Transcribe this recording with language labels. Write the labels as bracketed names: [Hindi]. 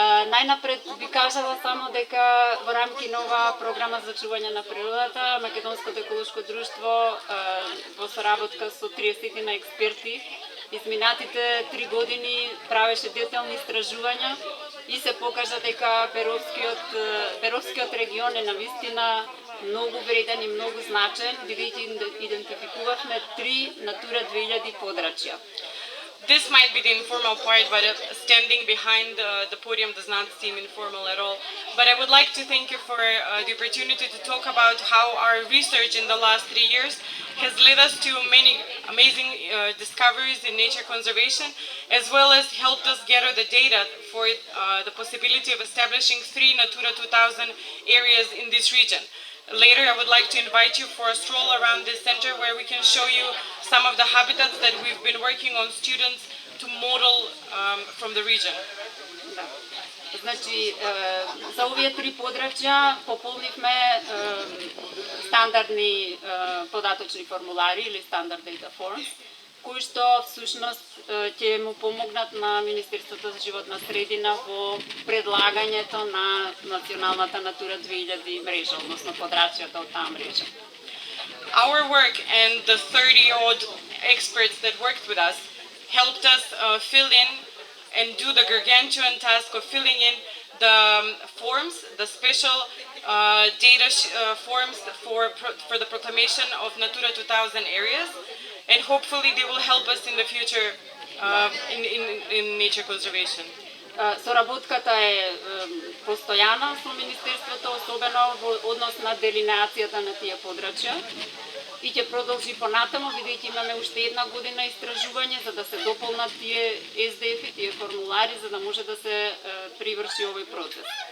[Macedonian] Најнапред би кажала само дека во рамки на оваа програма за чување на природата, Македонското еколошко друштво во соработка со 30 на експерти изминатите 3 години правеше детални истражувања и се покажа дека Беровскиот регион е навистина многу вреден и многу значен, бидејќи идентификувавме 3 Натура 2000 подрачја. [English] This might be the informal part, but standing behind the podium does not seem informal at all. But I would like to thank you for the opportunity to talk about how our research in the last 3 years has led us to many amazing discoveries in nature conservation, as well as helped us gather the data for the possibility of establishing 3 Natura 2000 areas in this region. Later, I would like to invite you for a stroll around this center where we can show you some of the habitats that we've been working on students to model from the region. [Macedonian] Значи, за овие 3 подрачја пополнивме стандардни податочни формулари или стандард data forms, кои што всушност ќе му помогнат на Министерството за животна средина во предлагањето на националната Натура 2000 мрежа, односно подрачјата од таа мрежа. [English] Our work and the 30-odd experts that worked with us helped us fill in and do the gargantuan task of filling in the forms, the special data forms for the proclamation of Natura 2000 areas, and hopefully they will help us in the future in nature conservation. [Macedonian] Соработката е постојана со Министерството, особено во однос на делинеацијата на тие подрачја, и ќе продолжи понатаму, бидејќи имаме уште една година истражување за да се дополнат тие SDF-и, тие формулари, за да може да се приврши овој процес.